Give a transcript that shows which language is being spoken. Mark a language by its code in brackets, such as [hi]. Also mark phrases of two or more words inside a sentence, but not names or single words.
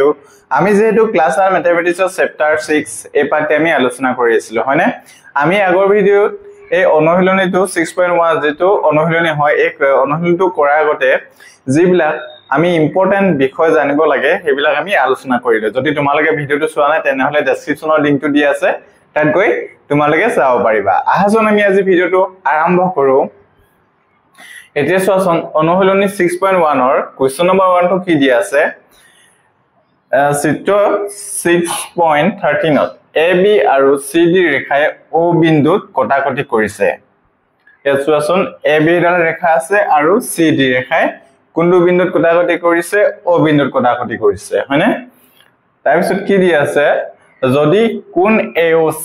[as] আমি যিহেতু [en] class 9 mathematics chapter 6 [as] ত পাতেমি আলোচনা কৰি আছিলো হয়নে আমি আগৰ video ত অনুশীলনী টো 6.1 যিটো অনুশীলনী হয় এক অনুশীলনী টো কৰা আগতে যিবিলাক আমি important বিষয় জানিব লাগে সেইবিলাক আমি আলোচনা কৰিলে যদি তোমালোকে video টো চোৱা নাই তেনে হ'লে description ৰ link টো দি আছে তাত গৈ তোমালোকে চাব পাৰিবা আহা জন আমি আজি video টো আৰম্ভ কৰো এতিয়া সোয়াসন অনুহলনি 6.1 অর [en] question number [as] 1 তো কি দিয়া আছে চিত্র 6.13 ত AB আৰু CD ৰেখায়ে O বিন্দুত কটাকটি কৰিছে এ সোয়াসন AB ডাল ৰেখা আছে আৰু CD ৰেখায়ে কোনটো বিন্দুত কটাকটি কৰিছে O বিন্দুত কটাকটি কৰিছে হয়নে তাৰপিছত কি দিয়া আছে যদি কোণ AOC